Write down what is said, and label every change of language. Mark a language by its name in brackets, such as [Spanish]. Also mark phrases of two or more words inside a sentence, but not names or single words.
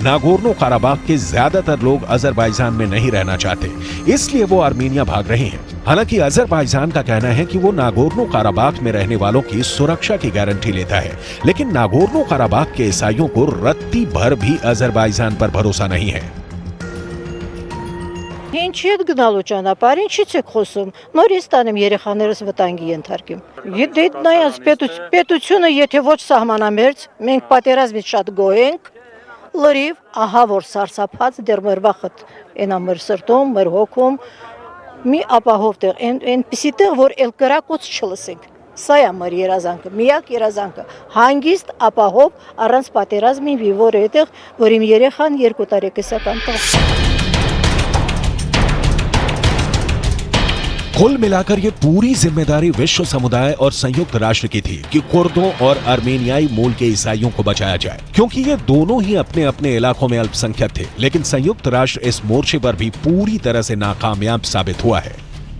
[Hindi] नागोर्नो काराबाख के ज्यादातर लोग अजरबैजान में नहीं रहना चाहते, इसलिए वो अर्मेनिया भाग रहे हैं। हालांकि अजरबैजान का कहना है कि वो नागोर्नो काराबाख में रहने वालों की सुरक्षा की गारंटी लेता है, लेकिन नागोर्नो काराबाख के ईसाइयों को रत्ती भर भी अजरबैजान पर भरोसा नहीं है। [Armenian] Ինչի հետ գնալու ճանապարհ, ինչից եք խոսում։ Նորից տանեմ երեխաներս վտանգի ենթարկեմ։ Եթե նայած պետությունը եթե ոչ սահմանամերձ, մենք պատերազմից շատ գոհ ենք, լրիվ ահա որ սարսափած դեռ մեր վախտ այնա մեր սրտում, մեր հոգում մի ապահով տեղ, այնպիսի տեղ, որ էլ կրակոց չլսենք։ Սա է մեր երազանքը, միակ երազանքը, հանգիստ ապահով առանց պատերազմի վիվոր այդտեղ, որ իմ երեխան 2 տարեկան տղա։ [Hindi] कुल मिलाकर ये पूरी जिम्मेदारी विश्व समुदाय और संयुक्त राष्ट्र की थी कि कुर्दों और अर्मेनियाई मूल के ईसाइयों को बचाया जाए, क्योंकि ये दोनों ही अपने अपने इलाकों में अल्पसंख्यक थे। लेकिन संयुक्त राष्ट्र इस मोर्चे पर भी पूरी तरह से नाकामयाब साबित हुआ है।